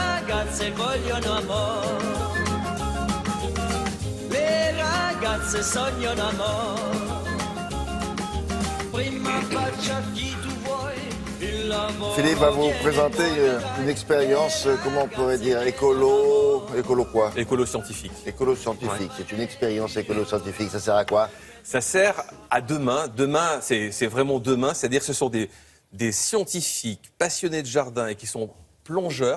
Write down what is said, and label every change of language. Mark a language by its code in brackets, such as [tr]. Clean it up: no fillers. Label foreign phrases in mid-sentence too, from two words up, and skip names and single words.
[it] ragazze vogliono amore, le ragazze sognano amore. Prima bacia chi tu vuoi, il lavoro. [fr] Philippe va vous présenter une expérience, comment on pourrait dire, écolo quoi? Écolo-scientifique. Écolo-scientifique, c'est une expérience écolo-scientifique, ça sert à quoi? Ça sert à demain. Demain, c'est vraiment demain, c'est-à-dire que ce sont des scientifiques passionnés de jardin et qui sont plongeurs.